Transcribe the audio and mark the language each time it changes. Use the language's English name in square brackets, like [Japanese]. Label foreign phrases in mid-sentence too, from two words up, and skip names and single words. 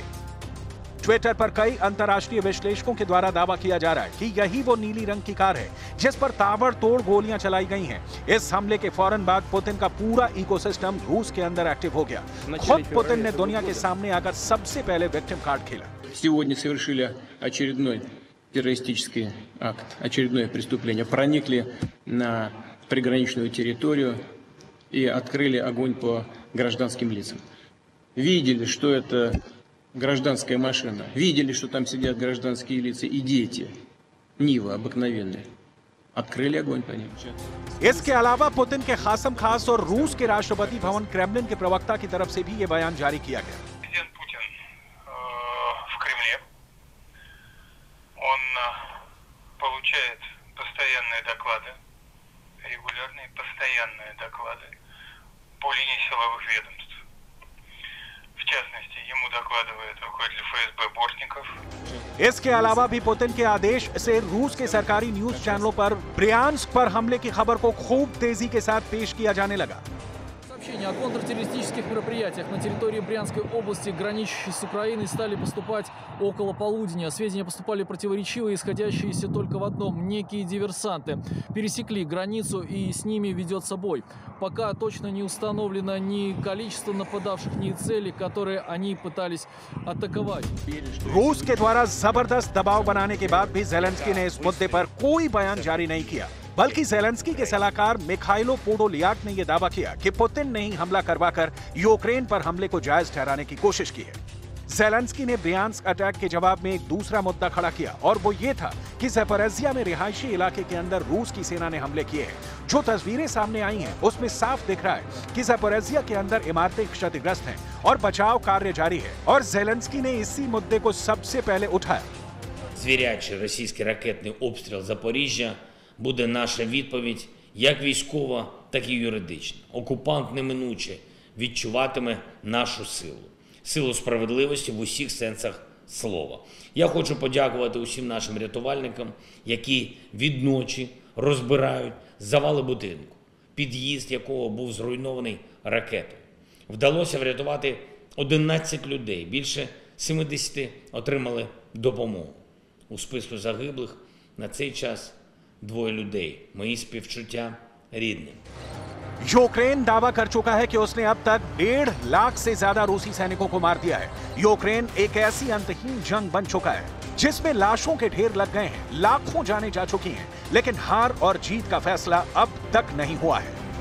[Hindi] ट्विटर पर कई अंतर्राष्ट्रीय विश्लेषकों के द्वारा दावा किया जा रहा है कि यही वो नीली रंग की कार है जिस पर ताबड़तोड़ गोलियां चलाई गई हैं। इस हमले के फौरन बाद पुतिन का पूरा इकोसिस्टम रूस के अंदर एक्टिव हो गया। खुद पुतिन ने दुनिया के सामने आकर सबसे पहले [English] victim card [Hindi] खेला। [Russian] Сегодня совершили очередной террористический акт, очередное преступление. Проникли на приграничную территорию и открыли огонь по гражданским лицам. Видели, что это гражданская машина. Видели, что там сидят гражданские лица и дети. Нива обыкновенные. Открыли огонь по ним. [Hindi] इसके अलावा पुतिन के खासम खास और रूस के राष्ट्रपति भवन क्रेमलिन के प्रवक्ता की तरफ से भी ये बयान जारी किया गया। [Russian] Президент Путин в Кремле. Он получает постоянные доклады, регулярные постоянные доклады по линии силовых ведомств. В частности, ему докладывает руководитель ФСБ Бортников. [Hindi] इसके अलावा भी पुतिन के आदेश से रूस के सरकारी न्यूज चैनलों पर ब्रियांस्क पर हमले की खबर को खूब तेजी के साथ पेश किया जाने लगा। [Russian] Сообщения о контртеррористических мероприятиях на территории Брянской области, граничащей с Украиной, стали поступать около полудня. Сведения поступали противоречивые, исходящиеся только в одном. Некие диверсанты пересекли границу и с ними ведется бой. Пока точно не установлено ни количество нападавших, ни цели, которые они пытались атаковать. [Hindi] रूस के द्वारा जबरदस्त दबाव बनाने के बाद भी ज़ेलेंस्की ने इस मुद्दे पर कोई बयान जारी नहीं किया, बल्कि ज़ेलेंस्की के सलाहकार मिखाइलो पोडोलियाक ने यह दावा किया कि पुतिन ने ही हमला करवाकर यूक्रेन पर हमले को जायज ठहराने की कोशिश की है। ज़ेलेंस्की ने ब्रियांस्क अटैक के जवाब में एक दूसरा मुद्दा खड़ा किया और वो ये था कि ज़ेपोरिज़िया में रिहायशी इलाके के अंदर रूस की सेना ने हमले किए हैं। जो तस्वीरें सामने आई हैं उसमें साफ दिख रहा है कि ज़ेपोरिज़िया के अंदर इमारतें क्षतिग्रस्त हैं और बचाव कार्य जारी है और ज़ेलेंस्की ने इसी मुद्दे को सबसे पहले उठाया। [Ukrainian] Звірячий російський ракетний обстріл Запоріжжя буде наша відповідь як військова, так і юридична. Окупант неминуче відчуватиме нашу силу. Силу справедливості в усіх сенсах слова. Я хочу подякувати усім нашим рятувальникам, які відночі розбирають завали будинку, під'їзд якого був зруйнований ракетою. Вдалося врятувати 11 людей, більше 70 отримали допомогу. У списку загиблих на цей час 2 людей. Мої співчуття рідним. [Hindi] यूक्रेन दावा कर चुका है कि उसने अब तक 1.5 लाख से ज्यादा रूसी सैनिकों को मार दिया है। यूक्रेन एक ऐसी अंतहीन जंग बन चुका है जिसमें लाशों के ढेर लग गए हैं, लाखों जानें जा चुकी हैं, लेकिन हार और जीत का फैसला अब तक नहीं हुआ है।